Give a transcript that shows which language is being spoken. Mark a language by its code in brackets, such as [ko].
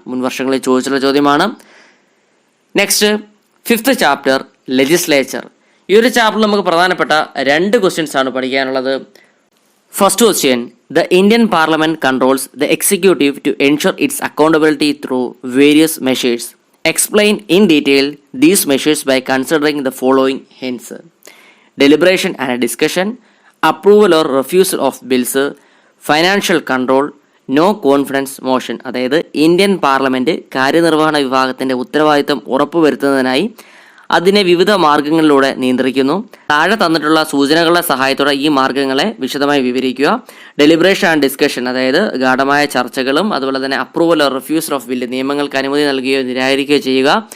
[ml] മുൻ വർഷങ്ങളിൽ ചോദിച്ചുള്ള ചോദ്യമാണ്. [en] Next, fifth chapter legislature. [ml] ഈ ഒരു ചാപ്റ്ററിൽ നമുക്ക് പ്രധാനപ്പെട്ട 2 ക്വസ്റ്റ്യൻസ് ആണ് പഠിക്കാനുള്ളത്. [en] First question, the Indian parliament controls the executive to ensure its accountability through various measures. Explain in detail these measures by considering the following heads: deliberation and discussion, approval or refusal of bills, financial control, no confidence motion. [ml] അതായത് Indian parliament കാര്യനിർവഹണ വിഭാഗത്തിന്റെ ഉത്തരവാദിത്തം ഉറപ്പുവരുത്തുന്നതിനായി അതിനെ വിവിധ മാർഗങ്ങളിലൂടെ നിയന്ത്രിക്കുന്നു. താഴെ തന്നിട്ടുള്ള സൂചനകളുടെ സഹായത്തോടെ ഈ മാർഗങ്ങളെ വിശദമായി വിവരിക്കുക. [en] deliberation and discussion, [ml] അതായത് ഗാഢമായ ചർച്ചകളും അതുപോലെ തന്നെ [en] approval or refusal of bill, [ml] നിയമങ്ങൾക്ക് അനുമതി നൽകുകയോ നിരാകരിക്കുകയോ ചെയ്യുക.